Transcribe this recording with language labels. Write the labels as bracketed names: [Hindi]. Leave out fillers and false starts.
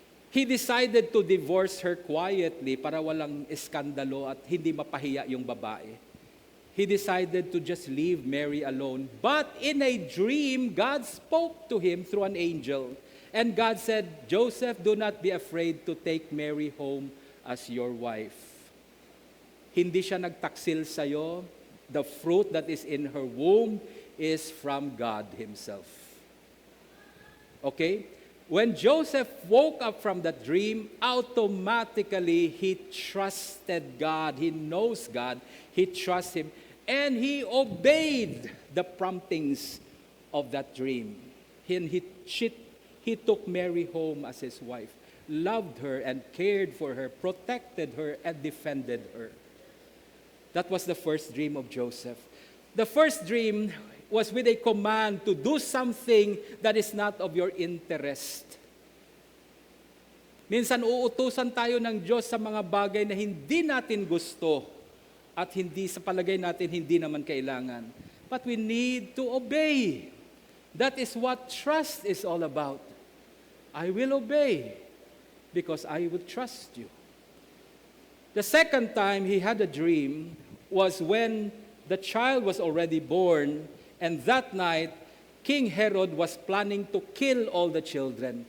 [English] He decided to divorce her quietly [Filipino] para walang iskandalo at hindi mapahiya yung babae. [English] He decided to just leave Mary alone. But in a dream, God spoke to him through an angel. And God said, Joseph, do not be afraid to take Mary home as your wife. [Filipino] Hindi siya nagtaksil sa'yo. [English] The fruit that is in her womb is from God Himself. Okay? When Joseph woke up from that dream, automatically he trusted God. He knows God. He trusts Him. And he obeyed the promptings of that dream. He took Mary home as his wife, loved her and cared for her, protected her and defended her. That was the first dream of Joseph. The first dream was with a command to do something that is not of your interest. [Filipino] Minsan uutusan tayo ng Diyos sa mga bagay na hindi natin gusto at hindi sa palagay natin hindi naman kailangan. [English] But we need to obey. That is what trust is all about. I will obey because I will trust you. The second time he had a dream was when the child was already born, and that night, King Herod was planning to kill all the children.